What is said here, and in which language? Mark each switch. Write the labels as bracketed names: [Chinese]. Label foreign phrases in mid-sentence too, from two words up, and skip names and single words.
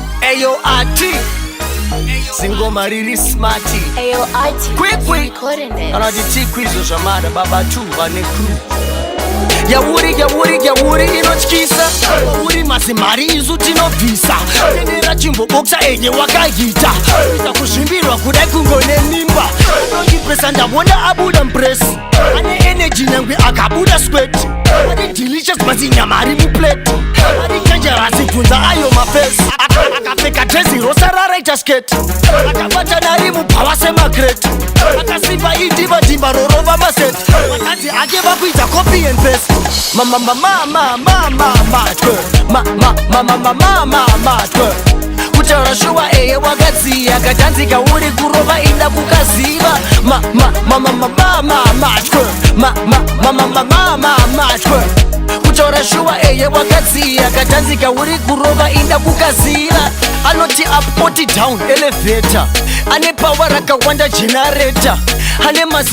[Shona] Eyo, Ati. Zingoma riri smart. Eyo, Ati. [English] Quick, quick. Recording this. [Shona] Kana kuti T Quiz zvamara, baba two vane crew. Yauri, yauri, yauri inotyisa. Yauri mazimari isu tinobvisa. Tendera chimbo boxa enye wakaita. Kuita kuzvimbirwa kudai kungone mimba. Unondipesa ndamona abuda mpress. Ane energy nyangwe akabuda sweat. Ane delicious, basi nyama ari muplate. Ari dangerous, bvunza ayo mafesi. Aka-, akapfeka dress rosara raita skate. Akabatana ari mubhawa semakrate. Akasimba idimba dimba rorova maset. Vakadzi ake vakuita [English] copy and paste. Ma, ma, ma, ma, ma, ma, ma, ma, twe. Ma, ma, ma, ma, ma, ma, ma, ma, twe. [Shona] Kutaura shuwa eye wakadziya, katanzika uri kurova inda kukaziva. Ma, ma, ma, ma, ma, ma, ma, matwe. Ma, ma, ma, ma, ma, ma, ma, matwe. Kutaura shuwa eye wakadziya, katanzika uri kurova inda kukaziva. Anoti up, oti down, elevator. Ane power rakawanda generator. Ane